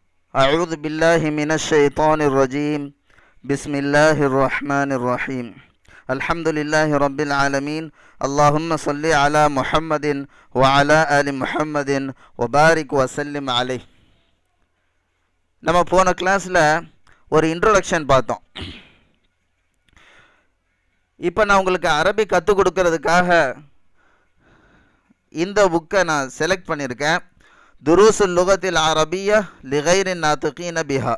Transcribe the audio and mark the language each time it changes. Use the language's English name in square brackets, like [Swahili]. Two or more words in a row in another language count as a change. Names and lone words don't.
[Arabic] أعوذ بالله من الشيطان الرجيم بسم الله الرحمن الرحيم الحمد لله رب العالمين اللهم صل على محمد وعلى آل محمد وبارك وسلم عليه. [Tamil] நம்ம போன கிளாஸில் ஒரு இன்ட்ரோடக்ஷன் பார்த்தோம். இப்போ நான் உங்களுக்கு அரபி கற்றுக் கொடுக்கறதுக்காக இந்த புக்கை நான் செலக்ட் பண்ணியிருக்கேன். துருசுல் லுகத்தில் அரபியா லிகைரின் நாத்துகீன பிஹா.